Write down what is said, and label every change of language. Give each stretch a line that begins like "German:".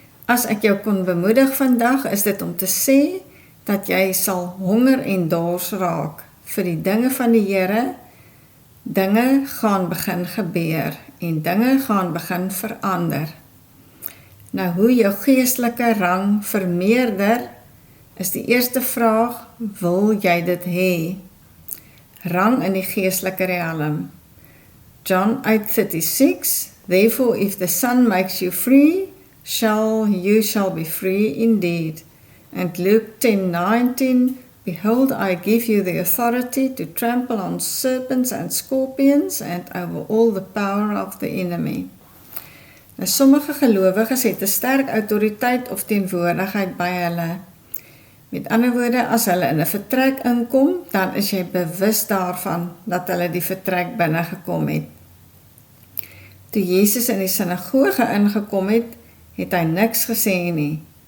Afrikaans: As ek jou kon bemoedig vandag, is dit om te sê, dat jy sal honger en dors raak vir die dinge van die Here. Dinge gaan begin gebeur en dinge gaan begin verander. Nou, hoe jou geestelike rang vermeerder, is die eerste vraag, wil jy dit hê? Rang in die geestelike realm.
English: John 8:36, therefore if the Son makes you free, you shall be free indeed. And Luke 10:19, behold, I give you the authority to trample on serpents and scorpions and over all the power of the enemy.
Afrikaans: Nou, sommige gelowiges het 'n sterk autoriteit of teenwoordigheid by hulle. Met ander woorde, as hulle in 'n vertrek inkom, dan is jy bewus daarvan dat hulle die vertrek binne gekom het. Toe Jesus in die sinagoge ingekom het, het hy niks gesê nie.